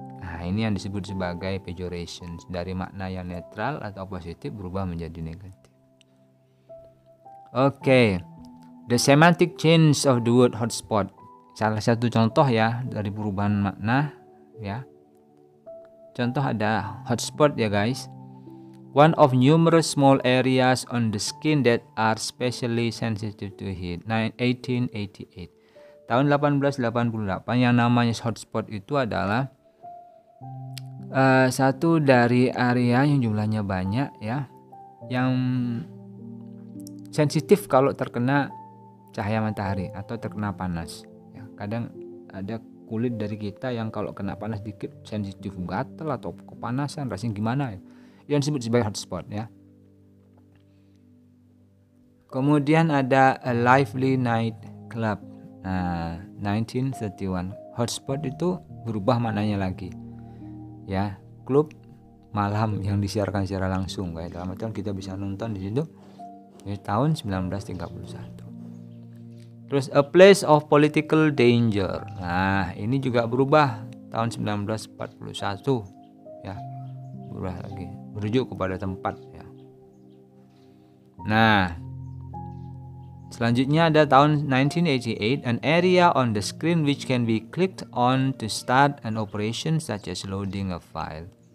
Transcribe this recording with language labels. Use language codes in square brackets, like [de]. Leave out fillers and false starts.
[id] Nah, ini yang disebut sebagai pejoration. Dari makna yang netral atau positif berubah menjadi negatif. Oke. [en] The semantic change of the word hotspot. [id] Salah satu contoh ya dari perubahan makna ya. Contoh ada hotspot ya guys. [en] One of numerous small areas on the skin that are specially sensitive to heat. 1888. [id] Tahun 1888 yang namanya hotspot itu adalah satu dari area yang jumlahnya banyak ya, yang sensitif kalau terkena cahaya matahari atau terkena panas. Ya, kadang ada kulit dari kita yang kalau kena panas dikit sensitif, gatal atau kepanasan, rasanya gimana ya, yang disebut sebagai hotspot ya. Kemudian ada [en] a lively night club. [id] Nah, 1931 hotspot itu berubah maknanya lagi ya, klub malam yang disiarkan secara langsung kayak dalam artian kita bisa nonton di situ di tahun 1931. [en] Terus a place of political danger. [id] Nah, ini juga berubah tahun 1941 ya. Berubah lagi, merujuk kepada tempat ya. Nah, selanjutnya ada tahun [en] 1988, an area on the screen which can be clicked on to start an operation such as loading a file.